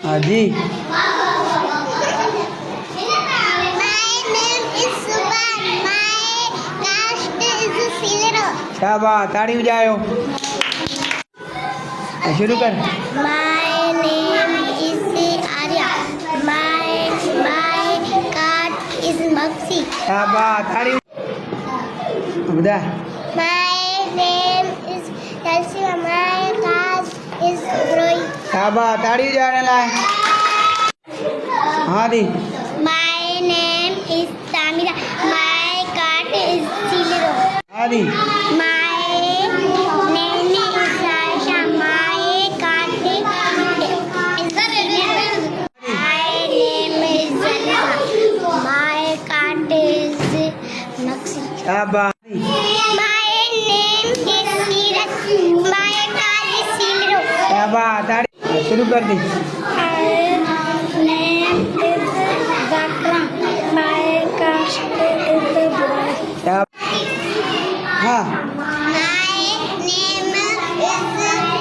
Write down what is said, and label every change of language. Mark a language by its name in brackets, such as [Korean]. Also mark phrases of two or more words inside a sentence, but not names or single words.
[Hindi] हाँ जी। शाबाश, ताड़ी बजाओ। शुरू कर। [English] My name is Arya. My cat is Maxi. [Hindi] शाबाश, ताड़ी बजा। [English] My name is Chelsea. My cat is Roy. [Hindi] शाबाश, ताड़ी बजाने लाए। हाँ दी। [English] My name is Tamira. My cat is Silero. [Hindi] हाँ दी। [English] My name is Aisha. My cat is Silero. My name is Zalika. My cat is Maxi. [Hindi] शाबाश। [English] My name is Neeraj. My cat is Silero. [Hindi] शाबाश, ताड़ी शुरू कर दी। [English] My name is Zakra. My cat is Boy. [Hindi] शाबाश। हाँ। [English] My name is